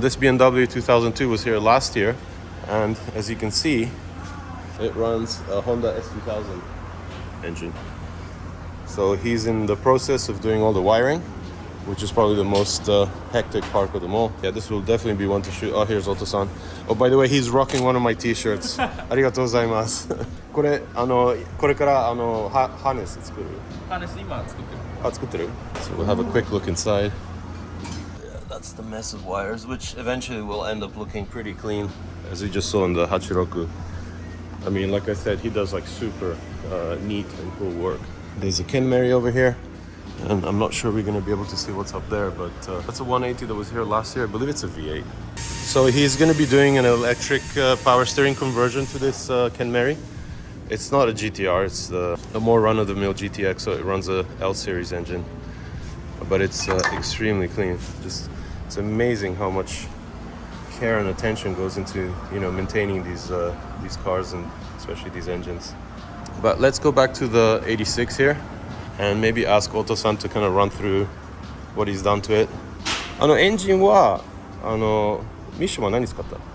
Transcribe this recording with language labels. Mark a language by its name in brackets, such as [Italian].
[English] This BMW 2002 was here last year. And as you can see, it runs a Honda S2000 engine. So he's in the process of doing all the wiring, which is probably the most hectic part of them all. Yeah, this will definitely be one to shoot. Oh, here's Autosan. Oh, by the way, he's rocking one of my t-shirts. [Japanese] ありがとうございます。これからハーネス作る。ハーネス今作ってる。あ、作ってる。 [English] So we'll have a quick look inside. That's the mess of wires, which eventually will end up looking pretty clean, as we just saw in the hachiroku. I mean, like I said, he does like super neat and cool work. There's a Kenmeri over here, and I'm not sure we're going to be able to see what's up there, but that's a 180 that was here last year. I believe it's a V8. So he's going to be doing an electric power steering conversion to this Kenmeri. It's not a GTR, it's a more run-of-the-mill GTX, so it runs a L-series engine. But it's extremely clean. Just, it's amazing how much care and attention goes into, you know, maintaining these cars and especially these engines. But let's go back to the 86 here and maybe ask Autosan to kind of run through what he's done to it. [Japanese] エンジンはミッションは何使った？